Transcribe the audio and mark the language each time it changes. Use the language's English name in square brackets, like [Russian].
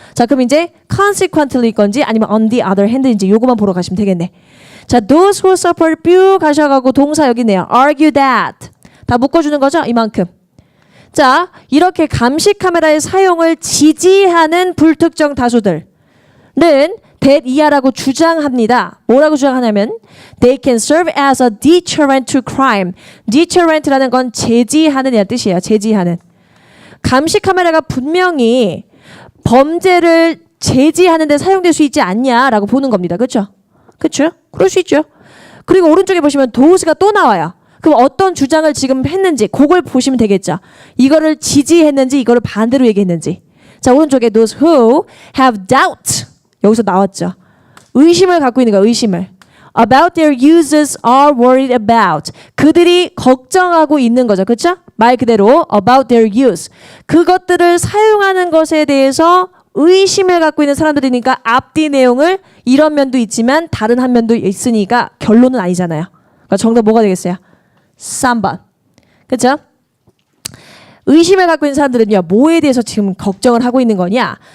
[Korean] 자 그럼 이제 consequently 건지 아니면 on the other hand인지 요거만 보러 가시면 되겠네. 자 [English] those who support [Korean] 뷰 가셔가고 동사 여기 있네요. argue that 다 묶어주는 거죠? 이만큼. 자 이렇게 감시 카메라의 사용을 지지하는 불특정 다수들은 that 이하라고 주장합니다. 뭐라고 주장하냐면 [English] they can serve as a deterrent to crime. [Korean] deterrent라는 건 제지하는 이란 뜻이에요. 제지하는. 감시 카메라가 분명히 범죄를 제지하는 데 사용될 수 있지 않냐라고 보는 겁니다. 그렇죠? 그렇죠? 그럴 수 있죠. 그리고 오른쪽에 보시면 도스가 또 나와요. 그럼 어떤 주장을 지금 했는지 그걸 보시면 되겠죠. 이거를 지지했는지 이거를 반대로 얘기했는지. 자, 오른쪽에 [English] those who have doubt [Korean] 여기서 나왔죠. 의심을 갖고 있는 거야. 의심을. [English] About their users are worried about. [Korean] 그들이 걱정하고 있는 거죠. 그렇죠? 말 그대로 [English] about their use. [Korean] 그것들을 사용하는 것에 대해서 의심을 갖고 있는 사람들이니까 앞뒤 내용을 이런 면도 있지만 다른 한 면도 있으니까 결론은 아니잖아요. 그러니까 정답 뭐가 되겠어요? 3번. 그렇죠? 의심을 갖고 있는 사람들은요. 뭐에 대해서 지금 걱정을 하고 있는 거냐?